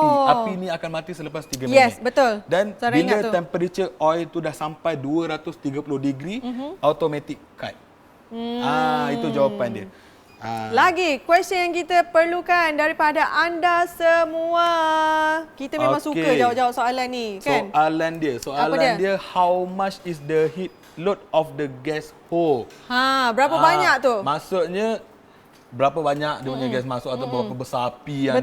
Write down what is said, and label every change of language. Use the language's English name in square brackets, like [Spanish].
[Malay] Api ni akan mati selepas 3 minit. Yes, betul. Dan Saya bila ingat tu. temperature oil tu dah sampai 230 degree, [English] automatic cut. [Malay] Itu jawapan dia. Lagi, question yang kita perlukan daripada anda semua. Kita memang suka jawab-jawab soalan ni, kan? Soalan dia, [English] how much is the heat load of the gas hole? [Malay] Berapa banyak tu? Maksudnya berapa banyak dia punya gas masuk atau berapa besar api yang